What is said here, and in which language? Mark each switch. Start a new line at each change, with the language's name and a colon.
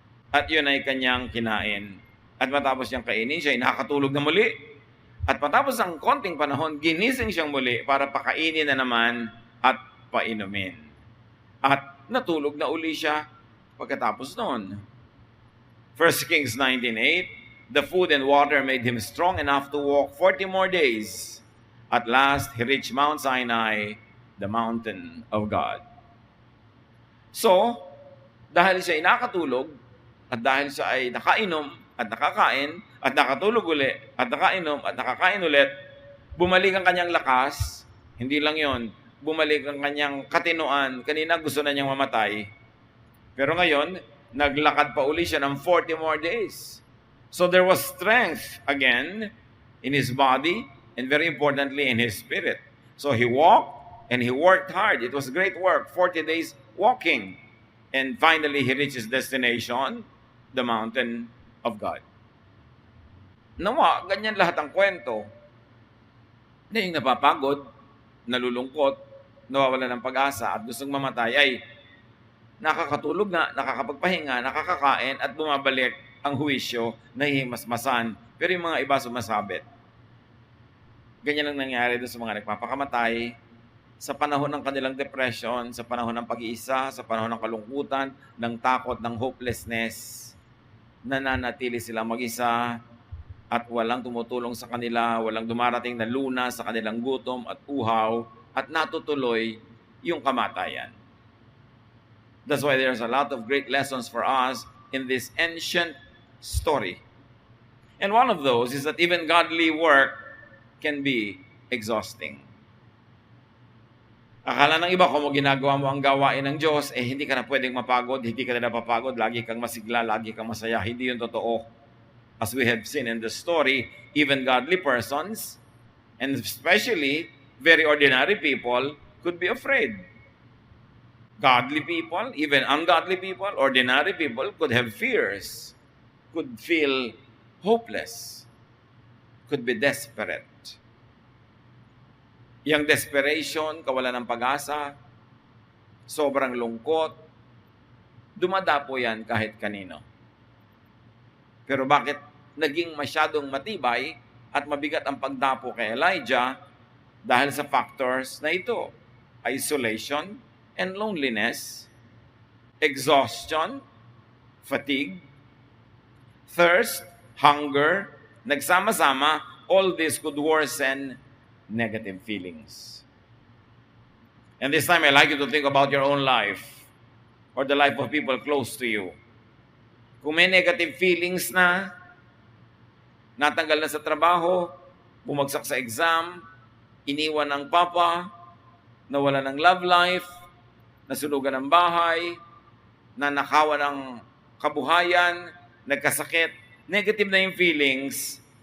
Filipino: At yun ay kanyang kinain. At matapos niyang kainin, siya ay nakatulog na muli. At matapos ang konting panahon, ginising siyang muli para pakainin na naman at painumin. At natulog na uli siya pagkatapos noon. 1 Kings 19:8.
English: the food and water made him strong enough to walk 40 more days. At last, he reached Mount Sinai, the mountain of God.
Filipino: So, dahil siya ay nakatulog, at dahil siya ay nakainom at nakakain, at nakatulog uli, at nakainom at nakakain ulit, bumalik ang kanyang lakas. Hindi lang yon, bumalik ang kanyang katinoan. Kanina gusto na niyang mamatay. Pero ngayon, naglakad pa uli siya ng
English: 40 more days. So there was strength again in his body and very importantly in his spirit. So he walked and he worked hard. It was great work, 40 days walking. And finally, he reached his destination, the mountain of God.
Filipino: Nawa, ganyan lahat ang kwento. Na yung napapagod, nalulungkot, nawawala ng pag-asa at gustong mamatay ay nakakatulog na, nakakapagpahinga, nakakakain at bumabalik ang huwisyo, nahihimasmasan. Pero yung mga iba sumasabit. Ganyan ang nangyari doon sa mga nagpapakamatay, sa panahon ng kanilang depression, sa panahon ng pag-iisa, sa panahon ng kalungkutan, ng takot, ng hopelessness, nananatili silang mag-isa at walang tumutulong sa kanila, walang dumarating na luna sa kanilang gutom at uhaw at natutuloy yung kamatayan.
English: That's why there's a lot of great lessons for us in this ancient story. And one of those is that even godly work can be exhausting.
Filipino: Akala ng iba, kung ginagawa mo ang gawain ng Diyos, hindi ka na pwedeng mapagod, hindi ka na napapagod, lagi kang masigla, lagi kang masaya. Hindi yun totoo.
English: As we have seen in the story, even godly persons, and especially very ordinary people, could be afraid. Godly people, even ungodly people, ordinary people could have fears, could feel hopeless, could be desperate.
Filipino: Yang desperation, kawalan ng pag-asa, sobrang lungkot, dumadapo yan kahit kanino. Pero bakit naging masyadong matibay at mabigat ang pagdapo kay Elijah? Dahil sa factors na ito:
English: isolation and loneliness, exhaustion, fatigue, thirst, hunger,
Filipino: nagsama-sama,
English: all this could worsen negative feelings. And this time, I'd like you to think about your own life or the life of people close to you.
Filipino: Kung may negative feelings na, natanggal na sa trabaho, bumagsak sa exam, iniwan ng papa, nawala ng love life, nasunugan ng bahay, nanakawan ng kabuhayan, nagkasakit, negative na yung feelings.